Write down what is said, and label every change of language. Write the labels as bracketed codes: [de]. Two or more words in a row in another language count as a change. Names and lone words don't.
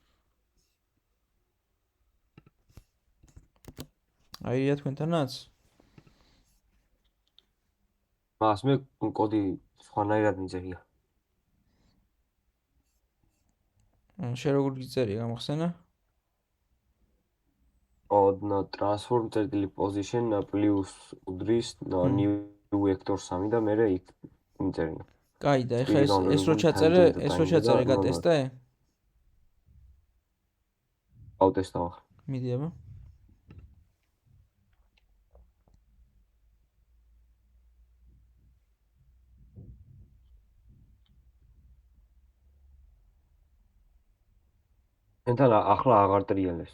[ka] აირია თქვენთანაც? მას მე კოდი სხვანაირად მიწერია. შენ როგორ გიწერია, გამახსენა? [en] transform position plus udris new vector 3 [ka] და მე იქ მიწერია. კაი და ეხლა ეს რო ჩაწერე გატესტე? ავტესტავ. მიდი აბა. ენთან ახლა აღარ ტრიალებს.